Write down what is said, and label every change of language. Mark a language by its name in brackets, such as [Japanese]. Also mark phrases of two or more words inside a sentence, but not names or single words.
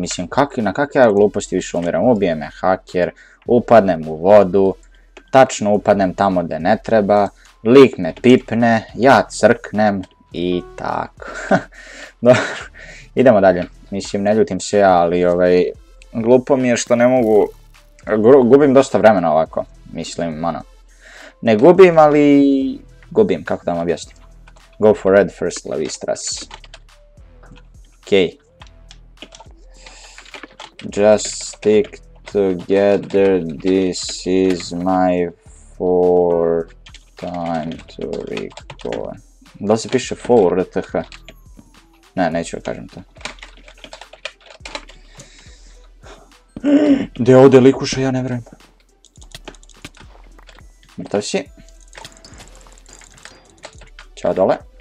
[Serbian] mislim, na kakve ja gluposti više umiram, ubije me haker, upadnem u vodu, tačno upadnem tamo gde ne treba, lik me pipne, ja crknem i tako. Dobro, idemo dalje. Mislim, ne ljutim se ja, ali glupo mi je što ne mogu... Gubim dosta vremena ovako, mislim, ono. Ne gubim, ali... Gubim, kako da vam objasnim. [English] Go for red first, Levistras. [Serbian] Okej. [English] Just stick together, this is my fourth time to record. [Serbian] Da li se piše for, RTH? Ne, neću da kažem to. Gdje je ovdje likuša, ja ne vjerujem. Mrtav si. Ćao dole.